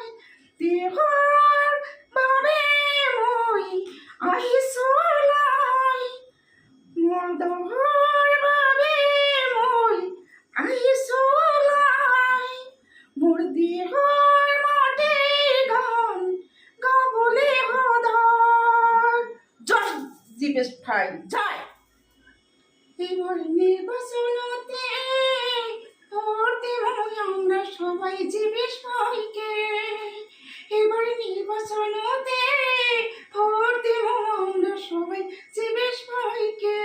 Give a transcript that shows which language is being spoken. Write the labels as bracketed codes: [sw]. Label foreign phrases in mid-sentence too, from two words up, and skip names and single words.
[as] দেহৰ বাবে মই আহিছোঁ আলাই, মোৰ দেহৰ বাবে মই আহিছোঁ আলাই, মোৰ দেহৰ মাটিৰ গান গাবলৈ সদায়। জয় জীৱেশ ভাই, জয়। [bn] এইবার নির্বাচনতে ভোট দেব আমরা সবাই জীবেশ ভাইকে। এবার নির্বাচনতে ভোট দেব আমরা সবাই জীবেশ ভাইকে।